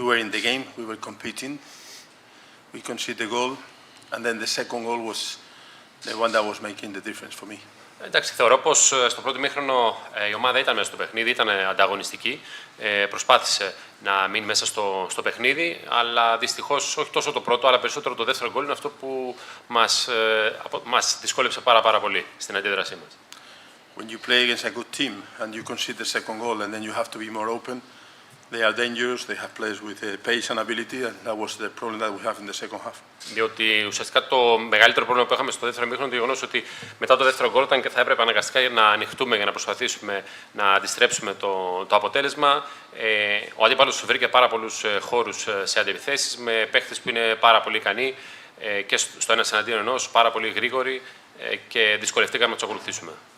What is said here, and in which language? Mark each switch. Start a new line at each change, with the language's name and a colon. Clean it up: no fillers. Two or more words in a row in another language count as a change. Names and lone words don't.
English: were in the game, we were competing, we conceded the goal, and then the second goal was the one that was making the difference for me.
Greek: Εντάξει, θεωρώ πως στο πρώτο ημίχρονο η ομάδα ήταν μέσα στο παιχνίδι, ήταν ανταγωνιστική, προσπάθησε να μείνει μέσα στο παιχνίδι, αλλά δυστυχώς όχι τόσο το πρώτο, αλλά περισσότερο το δεύτερο γκολ είναι αυτό που μας δυσκόλεψε πάρα πολύ στην αντίδρασή μας.
English: When you play against a good team and you concede the second goal and then you have to be more open, they are dangerous, they have players with pace and ability, and that was the problem that we have in the second half.
Greek: Διότι ουσιαστικά το μεγαλύτερο πρόβλημα που είχαμε στο δεύτερο ημίχρονο είναι το γεγονός ότι μετά το δεύτερο γκολ ήταν και θα έπρεπε αναγκαστικά να ανοιχτούμε για να προσπαθήσουμε να αντιστρέψουμε το αποτέλεσμα. Ο αντίπαλος βρήκε πάρα πολλούς χώρους σε αντιπιθέσεις με παίχτες που είναι πάρα πολύ ικανοί και στο ένας εναντίον ενός, πάρα πολύ γρήγοροι και δυσκολευτήκαμε να τους ακολουθήσουμε.